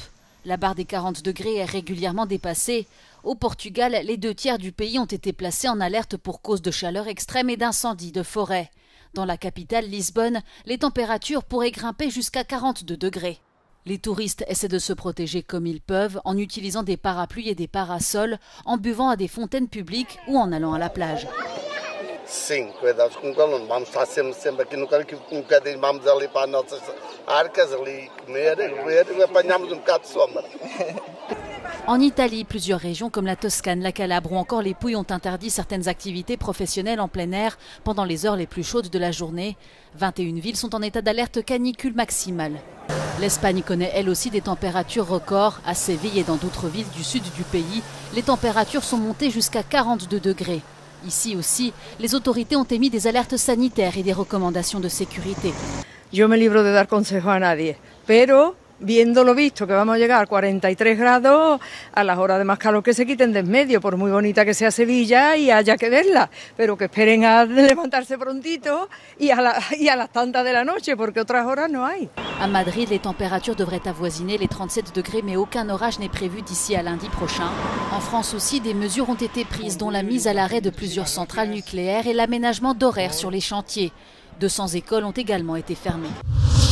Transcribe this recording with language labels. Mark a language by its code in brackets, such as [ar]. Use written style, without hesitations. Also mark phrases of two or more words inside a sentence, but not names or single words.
[fr] La barre des 40 degrés est régulièrement dépassée. Au Portugal, les 2/3 du pays ont été placés en alerte pour cause de chaleur extrême et d'incendies de forêt. Dans la capitale, Lisbonne, les températures pourraient grimper jusqu'à 42 degrés. Les touristes essaient de se protéger comme ils peuvent en utilisant des parapluies et des parasols, en buvant à des fontaines publiques ou en allant à la plage. [pt] Sim, cuidados com o calor. Vamos estar sempre aqui no calor, que bocadinho vamos ali para as nossas arcas, ali comer e apanhamos bocado de sombra. [fr] En Italie, plusieurs régions comme la Toscane, la Calabre ou encore les Pouilles ont interdit certaines activités professionnelles en plein air pendant les heures les plus chaudes de la journée. 21 villes sont en état d'alerte canicule maximale. L'Espagne connaît elle aussi des températures records. À Séville et dans d'autres villes du sud du pays, les températures sont montées jusqu'à 42 degrés. Ici aussi, les autorités ont émis des alertes sanitaires et des recommandations de sécurité. [es] Yo me libro de dar consejo a nadie, pero viendo lo visto que vamos a llegar a 43 grados, a las horas de más calor que se quiten de en medio, por muy bonita que sea Sevilla y haya que verla, pero que esperen a levantarse prontito y a las tantas de la noche, porque otras horas no hay. [fr] À Madrid, les températures devraient avoisiner les 37 degrés, mais aucun orage n'est prévu d'ici à lundi prochain. En France aussi, des mesures ont été prises, dont la mise à l'arrêt de plusieurs centrales nucléaires et l'aménagement d'horaires sur les chantiers. 200 écoles ont également été fermées.